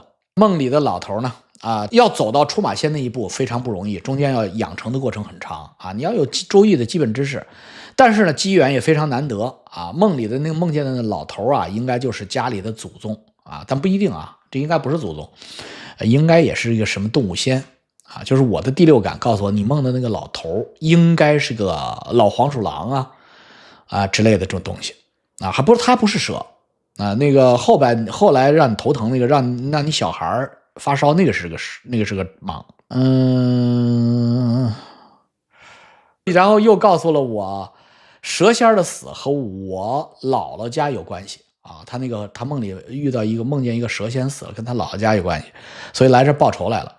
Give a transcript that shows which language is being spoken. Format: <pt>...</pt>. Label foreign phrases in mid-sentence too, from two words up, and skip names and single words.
<zh>夢裡的老頭呢啊，要走到出馬仙那一步非常不容易，中間要養成的過程很長啊，你要有周易的基本知識，但是呢机缘也非常難得啊。夢里的那个梦见的那老头啊，應該就是家裡的祖宗啊，但不一定啊，這應該不是祖宗，應該也是一個什麼動物仙啊，就是我的第六感告訴我，你夢的那個老頭應該是個老黃鼠狼之類的這種東西啊，它不是蛇啊，那個后來讓你頭疼那個讓你小孩發燒那個是個蟒，然後又告訴了我蛇仙的死和我姥姥家有關係啊，他夢裡夢見一個蛇仙死了，跟他姥姥家有關係，所以來這報仇來了。</zh>